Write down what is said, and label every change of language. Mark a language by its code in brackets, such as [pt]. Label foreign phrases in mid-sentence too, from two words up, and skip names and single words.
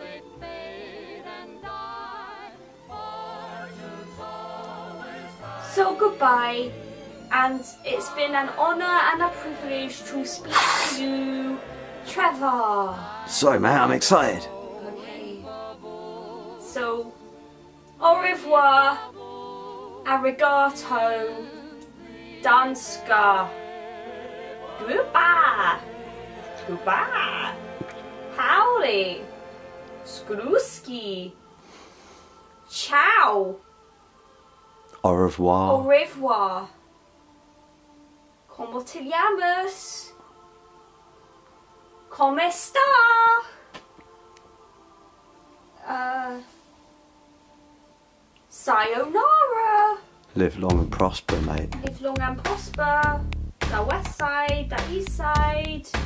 [en] So goodbye, and it's been an honour and a privilege to speak to you, Trevor. Sorry, mate, I'm excited. Okay. So, [fr] au revoir, [en] arigato, danska, goodbye, goodbye, howdy, skruski, ciao. [fr] Au revoir. Au revoir. [es] Como te llamas? Como está? Sayonara. [en] Live long and prosper, mate. Live long and prosper. The west side, the east side.